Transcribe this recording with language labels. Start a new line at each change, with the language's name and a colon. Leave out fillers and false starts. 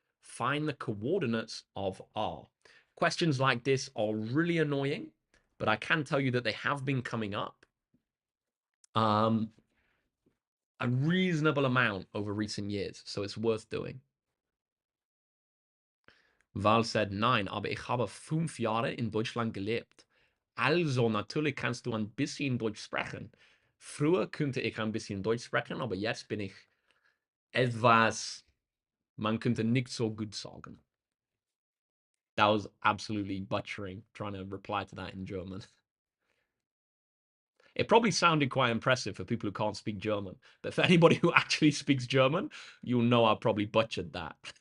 English: Find the coordinates of R. Questions like this are really annoying, but I can tell you that they have been coming up a reasonable amount over recent years, so it's worth doing. Val said,
German: nein, aber ich habe 5 Jahre in Deutschland gelebt. Also, natürlich kannst du ein bisschen Deutsch sprechen. Früher könnte ich ein bisschen Deutsch sprechen, aber jetzt bin ich etwas, man könnte nicht so gut sagen.
English: That was absolutely butchering, trying to reply to that in German. It probably sounded quite impressive for people who can't speak German, but for anybody who actually speaks German, you'll know I probably butchered that.